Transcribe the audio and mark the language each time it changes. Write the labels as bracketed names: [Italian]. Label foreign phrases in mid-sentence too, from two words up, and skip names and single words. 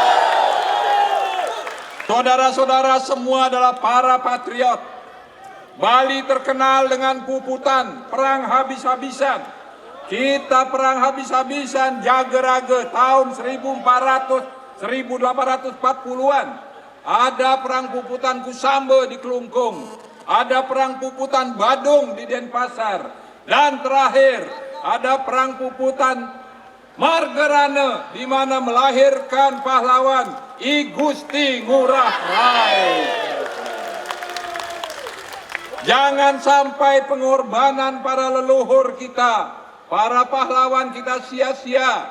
[Indonesian] Saudara-saudara semua adalah para patriot. Bali terkenal dengan puputan perang habis-habisan. Kita perang habis-habisan Jagerage tahun 1840-an. Ada perang puputan Kusambe di Kelungkung. Ada perang puputan Badung di Denpasar. Dan terakhir ada perang puputan Margerane, di mana melahirkan pahlawan I Gusti Ngurah Rai. Jangan sampai pengorbanan para leluhur kita, para pahlawan kita sia-sia.